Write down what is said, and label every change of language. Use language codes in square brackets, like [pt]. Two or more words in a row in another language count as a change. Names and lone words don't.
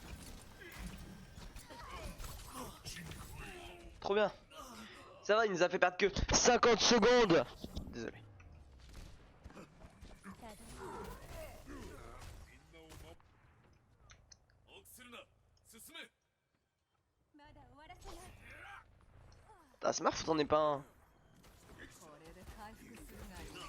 [fr] Trop bien. Ça va, il nous a fait perdre que 50 secondes. Désolé. [ja] ただいままだ終わらせない [fr] Ah, Smurf, t'en es pas un. [ja] これで回復するがいい